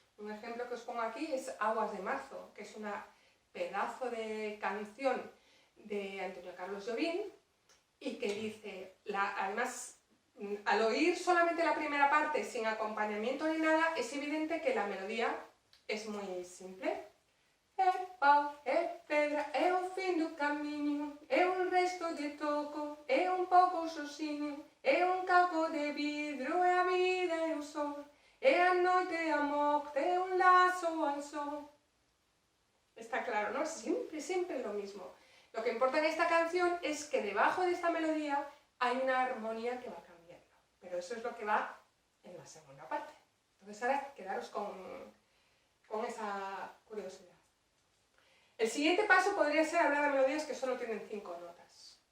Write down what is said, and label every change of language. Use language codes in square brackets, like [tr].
[es] Un ejemplo que os pongo aquí es Aguas de marzo, que es una pedazo de canción de Antonio Carlos Jobim y que dice, además, al oír solamente la primera parte sin acompañamiento ni nada, es evidente que la melodía es muy simple. [pt] É pau, é pedra, é o fim do caminho, é un resto de toco, é un pouco sozinho, é un caco de vidro, é a vida e o sol, é a noite e a morte, é un lazo al sol. [es] Está claro, ¿no? Siempre lo mismo. Lo que importa en esta canción es que debajo de esta melodía hay una armonía que va cambiando, pero eso es lo que va en la segunda parte. Entonces ahora quedaros con esa curiosidad. El siguiente paso podría ser hablar de melodías que solo tienen 5 notas.